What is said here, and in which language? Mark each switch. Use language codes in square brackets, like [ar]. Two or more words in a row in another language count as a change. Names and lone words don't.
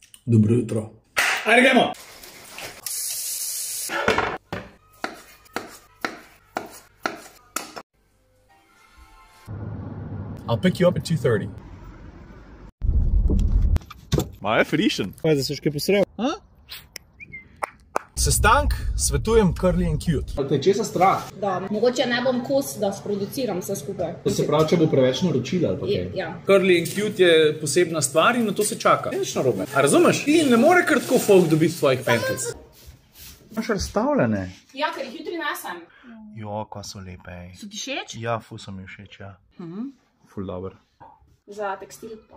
[sl] Dobro jutro. Ajde, gremo! [en] I'll pick you up at 2:30. [sl] Maja frišen. Kaj, da seš kaj posrel? Sestank svetujem curly and cute. Te je česa strah? Da, mogoče ne bom kos, da sproduciram vse skupaj. To se pravi, če bo preveč naročila ali pa kaj? Ja. Curly and cute je posebna stvar in na to se čaka. Nič narobe. A razumeš? Ti ne more kar tako folk dobiti svojih penkelc. Imaš razstavljene? Ja, ker jih jutri nesem. Jo, kva so lepe. So ti všeč? Ja, ful so mi všeč, ja. Ful dober. Za tekstil pa.